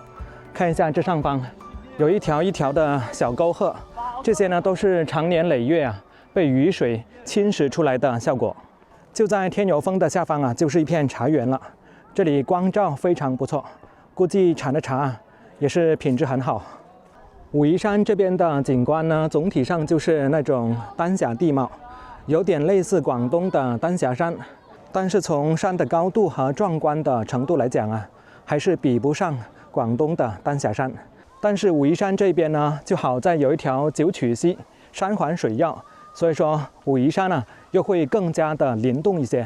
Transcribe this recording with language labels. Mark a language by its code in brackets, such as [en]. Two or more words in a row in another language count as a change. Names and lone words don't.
[zh] 看一下這上方，有一條一條的小溝壑，這些呢都是長年累月啊被雨水侵蝕出來的效果。就在天游峰的下方啊，就是一片茶園了。這裡光照非常不錯，估計產的茶也是品質很好。武夷山這邊的景觀呢，總體上就是那種丹霞地貌，有點類似廣東的丹霞山，但是從山的高度和壯觀的程度來講啊，還是比不上廣東的丹霞山。但是武夷山這邊呢，就好在有一條九曲溪，山環水繞，所以說武夷山呢又會更加的靈動一些。